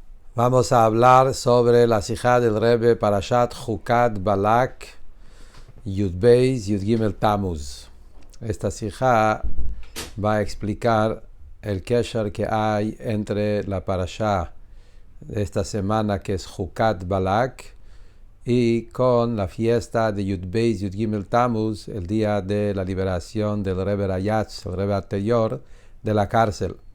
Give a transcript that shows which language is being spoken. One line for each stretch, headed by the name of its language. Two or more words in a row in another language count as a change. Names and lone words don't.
Spanish: Vamos a hablar sobre la sijá del Rebbe
Hebrew: פרשת חוקת בלק יב יג תמוז.
Spanish: Esta sijá va a explicar el kesher que hay entre la parashá de esta semana, que es Chukat Balak, y con la fiesta de
Hebrew: יב יג תמוז,
Spanish: el día de la liberación del Rebbe Rayatz, el Rebbe anterior, de la cárcel.